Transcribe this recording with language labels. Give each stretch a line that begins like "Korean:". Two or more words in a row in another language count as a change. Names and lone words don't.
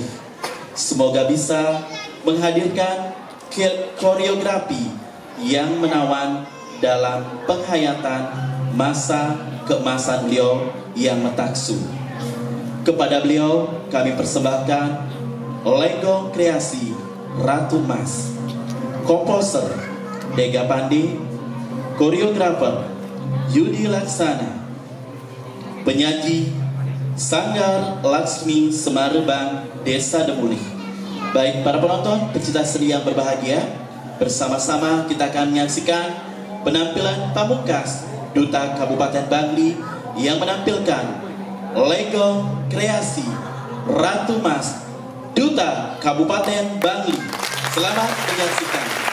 Indonesian: Semoga bisa menghadirkan koreografi yang menawan dalam penghayatan masa keemasan beliau yang metaksu. Kepada beliau kami persembahkan Legong Kreasi Ratu Mas. Komposer Dega Pandi, koreografer Yudi Laksana, penyaji Sanggar Laksmi Semarubang, Desa Demulih. Baik para penonton, pecinta seni yang berbahagia, bersama-sama kita akan menyaksikan penampilan pamungkas Duta Kabupaten Bangli yang menampilkan Legong Kreasi Ratu Mas, Duta Kabupaten Bangli. Selamat menyaksikan.